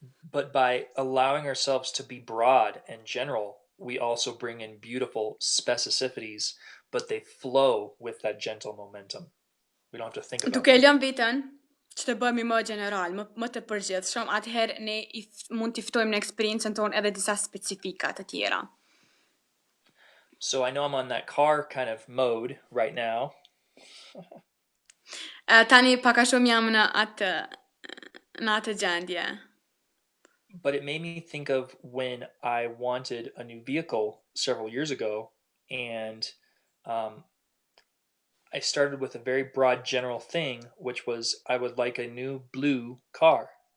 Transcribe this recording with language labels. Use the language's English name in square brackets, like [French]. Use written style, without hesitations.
[English] But by allowing ourselves to be broad and general, we also bring in beautiful specificities, but they flow with that gentle momentum. We don't have to think about it. [Albanian] Duke lënë veten që të bëhemi më general, më të përgjithshëm, atëherë ne mund t'i ftojmë në eksperiencën tonë edhe disa specifika të tjera. [English] So I know I'm on that car kind of mode right now. [Albanian] Tani pak a shumë jam në atë gjendje. [English] But it made me think of when I wanted a new vehicle several years ago, and I started with a very broad general thing, which was I would like a new blue car.